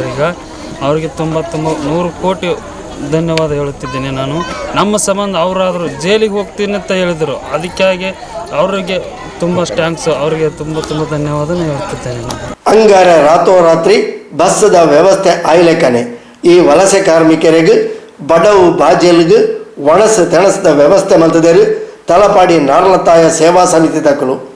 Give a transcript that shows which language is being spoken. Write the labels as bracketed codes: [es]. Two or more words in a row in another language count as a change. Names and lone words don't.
[kn] ಈಗ ಅವರಿಗೆ ತುಂಬ 100 ಕೋಟಿ ಧನ್ಯವಾದ ಹೇಳುತ್ತಿದ್ದೇನೆ ನಾನು. ನಮ್ಮ ಸಂಬಂಧ ಅವರಾದರೂ ಜೈಲಿಗೆ ಹೋಗ್ತೀನಿ ಅಂತ ಹೇಳಿದರು. ಅದಕ್ಕಾಗಿ ಅವರಿಗೆ ತುಂಬ ಥ್ಯಾಂಕ್ಸ್. ಅವರಿಗೆ ತುಂಬ ಧನ್ಯವಾದ ಹೇಳ್ತಿದ್ದೇನೆ ನಾನು. [tcy] ಅಂಗಾರ ರಾತ್ರೋರಾತ್ರಿ ಬಸ್ಸದ ವ್ಯವಸ್ಥೆ ಆಯ್ಲೆಕ್ಕನೆ ಈ ವಲಸೆ ಕಾರ್ಮಿಕರಿಗೆ ಬಡವು ಬಾಜೆಲ್ಗೆ ಒಣಸು ತೆಣಸದ ವ್ಯವಸ್ಥೆ ಮಂತದೇರು ತಲಪಾಡಿ ನಾರ್ಲತಾಯ ಸೇವಾ ಸಮಿತಿ ತಕ್ಕಲು.